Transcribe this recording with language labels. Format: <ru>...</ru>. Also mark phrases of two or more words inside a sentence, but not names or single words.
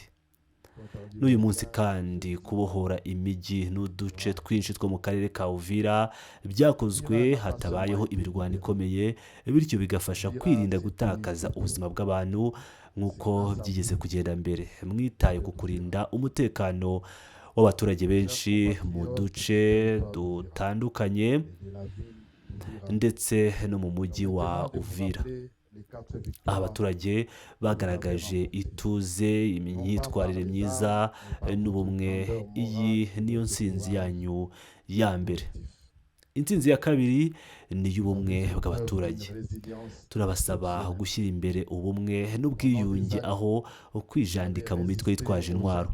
<rw>N'uyu munsi kandi kubohora imijyi n'uduce twinshi two mu karere ka Uvira byakozwe hatabayeho imirwano ikomeye, bityo bigafasha kwirinda gutakaza ubuzima bw'abantu nk'uko byigeze kugenda mbere. Mwitaye ku kurinda umutekano w'abaturage benshi mu duce dutandukanye</rw> <fr>de la ville d'Uvira.</fr> <rw>ndetse no mu mujyi wa Uvira.</rw> <fr>Les 4 victoires</fr> <rw>Aha abaturage bagaragaje ituze, imyitwarire myiza n'ubumwe. Iyi niyo ntsinzi yanyu ya mbere. Intsinzi ya kabiri ni iy'ubumwe bw'abaturage. Turabasaba gushyira imbere ubumwe n'ubwiyunge, aho kwijandika mu mitwe yitwaje intwaro.</rw>